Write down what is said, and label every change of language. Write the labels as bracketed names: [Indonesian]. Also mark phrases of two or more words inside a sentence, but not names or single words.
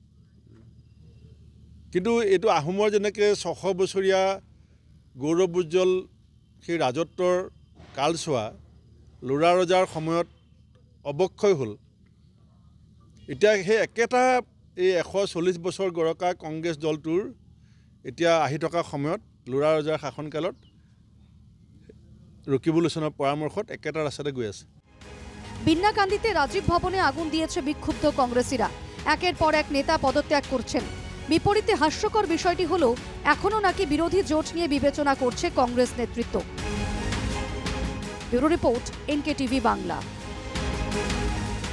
[Assamese] কিন্তু এইটো আহোমৰ যেনেকৈ 600 বছৰীয়া গৌৰৱ উজ্জ্বল সেই ৰাজত্বৰ কালছোৱা লৰা ৰজাৰ সময়ত অৱক্ষয় হ'ল। এতিয়া সেই একেটা এই 140 বছৰ গৰকা কংগ্ৰেছ দলটোৰ এতিয়া আহি থকা সময়ত লৰা ৰজাৰ শাসনকালত ৰকিবুল হুছেইনৰ পৰামৰ্শত একেটা ৰাস্তাতে গৈ আছে। [Bangla] বিন্নাকান্দিতে রাজীব ভবনে আগুন দিয়েছে বিক্ষুব্ধ কংগ্রেসীরা। একের পর এক নেতা পদত্যাগ করছেন। বিপরীতে হাস্যকর বিষয়টি হলো, এখনো নাকি বিরোধী জোট নিয়ে বিবেচনা করছে কংগ্রেস নেতৃত্ব। ব্যুরো রিপোর্ট, NKTV বাংলা।